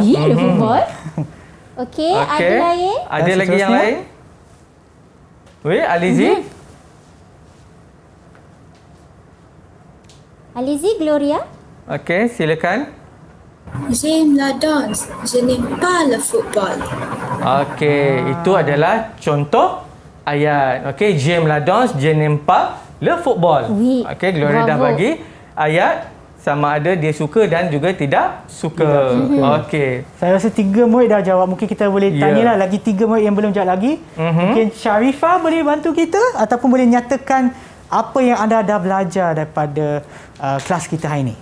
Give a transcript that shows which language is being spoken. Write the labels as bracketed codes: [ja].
[fr] Oui, le football. Okey, [ms] ada lain? Ada Dan lagi yang seterusnya? lain? [fr] Oui, allez-y. Allez-y, Gloria. [ms] Okey, silakan. [fr] J'aime la danse. Je n'aime pas le football. [ms] Okey, itu adalah contoh ayat. [fr] Okey, j'aime la danse, je n'aime pas le football. Oui, [ms] Okey, Gloria dah [fr] bravo. [ms] bagi ayat sama ada dia suka dan juga tidak suka. Okey. Saya rasa 3 murid dah jawab. Mungkin kita boleh Ya. tanyalah lagi 3 murid yang belum jawab lagi. Mungkin Sharifah boleh bantu kita ataupun boleh nyatakan apa yang anda dah belajar daripada kelas kita hari ini.